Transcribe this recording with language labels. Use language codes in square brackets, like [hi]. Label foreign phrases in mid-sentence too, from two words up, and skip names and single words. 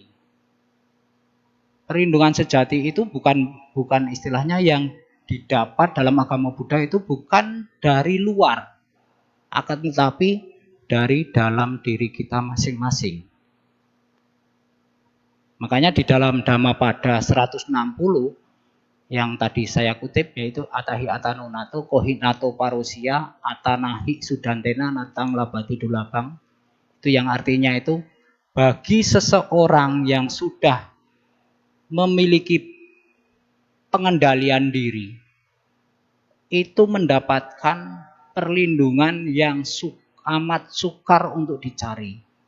[id] Perlindungan sejati itu bukan istilahnya yang didapat dalam agama Buddha itu bukan dari luar, akan tetapi dari dalam diri kita masing-masing. Makanya di dalam Dhammapada 160 yang tadi saya kutip yaitu [pi] atahi atanunato kohinato parusia atanahi sudantena natang labati dulabang, [id] itu yang artinya itu bagi seseorang yang sudah memiliki pengendalian diri itu mendapatkan perlindungan yang amat sukar untuk dicari.